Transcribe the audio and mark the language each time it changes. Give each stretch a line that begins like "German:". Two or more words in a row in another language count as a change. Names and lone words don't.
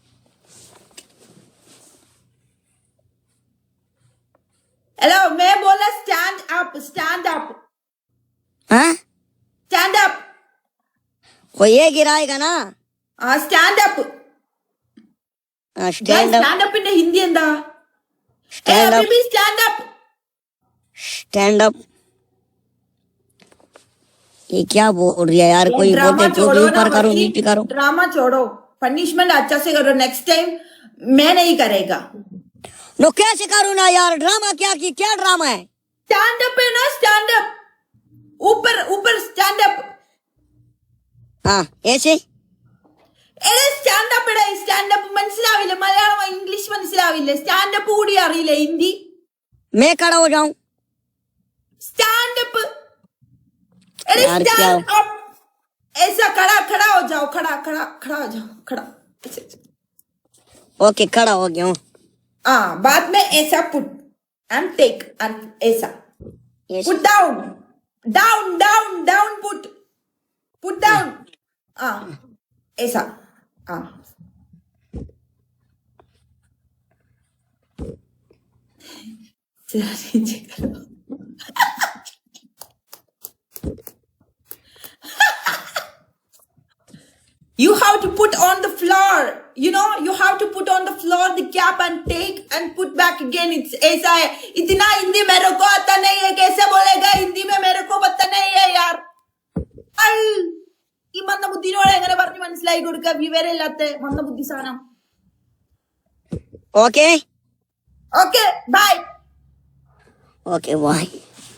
Hindi: हेलो, मैं बोला
English: stand up, stand up,
Hindi: हाँ
English: stand up.
Hindi: वो ये गिराएगा ना?
English: stand up, stand up, stand up's
Malayalam: ഹിന്ദി എന്താ?
English: stand up,
Hindi: अभी भी
English: stand up. stand up.
Hindi: ये क्या बोल रही है यार? कोई ड्रामा बोलते तो छोड़ो ना ऊपर करो वकील, नीचे करो। ड्रामा छोड़ो, पनिशमेंट अच्छा से करो,
English: next time
Hindi: मैं नहीं करेगा। नो कैसे करूँ ना यार? ड्रामा क्या की? क्या ड्रामा है?
English: stand up
Hindi: है ना,
English: stand up,
Hindi: ऊपर ऊपर
English: stand up.
Hindi: हाँ ऐसे।
Malayalam: എടേ
English: stand up,
Malayalam: എടേ
English: stand up
Malayalam: മനസ്സിലാവില്ല, മലയാളം ഇംഗ്ലീഷ് മനസ്സിലാവില്ല,
English: stand up
Malayalam: കൂടി അറിയില്ല ഹിന്ദി।
Hindi: मैं खड़ा हो जाऊं?
English: stand up, एडे
Hindi: यार क्या?
English: stand up,
Hindi: ऐसा खड़ा खड़ा हो जाओ, खड़ा खड़ा खड़ा हो जाओ, खड़ा। ओके खड़ा हो गया हूँ। हाँ, बाद में ऐसा
English: put and take and
Hindi: ऐसा ऐसे।
English: put down, down down down, put down.
Hindi: हाँ ऐसा, हाँ नीचे करो।
English: You have to put on the floor, you know, you have to put on the floor the cap and take and put back again.
Hindi: It's ऐसा है। इतना हिंदी मेरे को आता नहीं है, कैसे बोलेगा हिंदी में? मेरे को पता नहीं है यार।
Malayalam: ഈ മന്ദബുദ്ധിനോട് എങ്ങനെ പറഞ്ഞ് മനസ്സിലായി കൊടുക്കുക? വിവരമില്ലാത്ത മന്ദബുദ്ധി സാധനം।
Hindi: ओके
English: okay bye. okay bye.